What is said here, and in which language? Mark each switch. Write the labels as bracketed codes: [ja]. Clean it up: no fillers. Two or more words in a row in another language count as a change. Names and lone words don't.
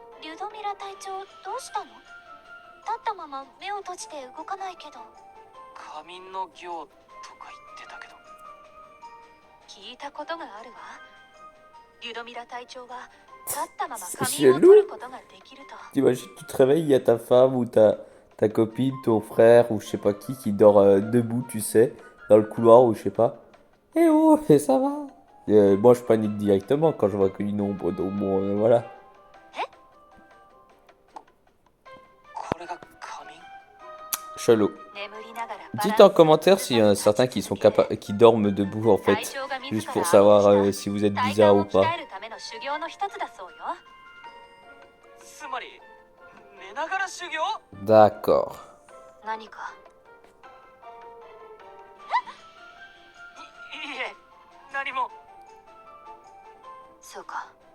[ja] ルドミラ隊長どうしたの？立ったまま目を閉じて動かないけど。仮眠の行とか言ってたけど。聞いたことがあるわ。リュドミラ隊長は立ったまま [fr] C'est [ja] 仮眠を取る [fr] chelou. [ja] ことができると。 [fr] T'imagines, tu te réveilles, il y a ta femme ou ta copine, ton frère ou je sais pas qui dort debout, tu sais, dans le couloir ou je sais pas. Eh oh, et ça va? Moi, je panique directement quand je vois qu'une ombre, donc bon, voilà. [ja] これが仮眠？ [fr] Chelou. [ja] 眠りながらバランス [fr] Dites en [ja] を [fr] commentaire [ja] 崩 [fr] s'il y [ja] さ [fr] en [ja] ず [fr] a [ja] 立 [fr] certains [ja] ち [fr] qui sont [ja] 続け、 [fr] qui dorment debout en [ja] 隊 [fr] fait, [ja] 長が自 [fr] juste [ja] ら [fr] pour [ja] 暗号 [fr] savoir [ja] した [fr] si vous êtes [ja] 体 [fr] bizarre [ja] 幹 [fr] ou [ja] を [fr] pas. [ja] 鍛えるための修行の一つだそうよ。つまり寝ながら修行？ [fr] D'accord. [ja] 何か？いいえ、何も。そうか。